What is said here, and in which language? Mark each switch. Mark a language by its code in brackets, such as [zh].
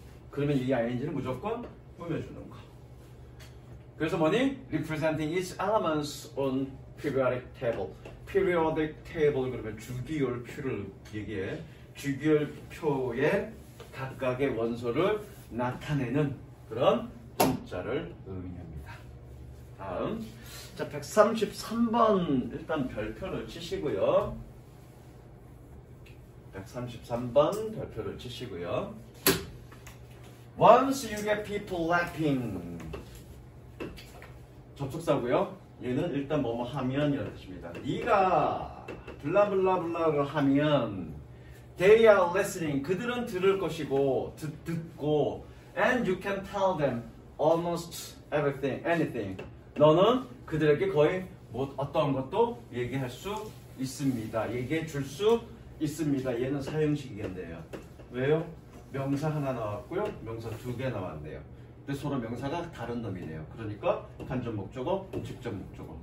[ko] 그러면 이 ing는 무조건 꾸며주는 거. 그래서 뭐니? [en] Representing its elements on periodic table. [ko] periodic table 그러면 주기율표를 얘기해. 주기율표의 각각의 원소를 나타내는 그런 문자를 의미합니다. 다음. 자, 133번 일단 별표를 치시고요. 133번 별표를 치시고요. [en] Once you get people laughing. [ko] 접속사고요. 얘는 일단 뭐뭐 하면 이런 뜻입니다. 네가 블라블라블라를 하면 [en] they are listening. [ko] 그들은 들을 것이고 듣고 [en] and you can tell them almost everything, anything. [ko] 너는 그들에게 거의 뭐 어떤 것도 얘기할 수 있습니다. 얘기해 줄 수 있습니다. 얘는 사형식이겠네요. 왜요? 명사 하나 나왔고요. 명사 2개 나왔네요. 근데 서로 명사가 다른 놈이네요. 그러니까 간접 목적어, 직접 목적어.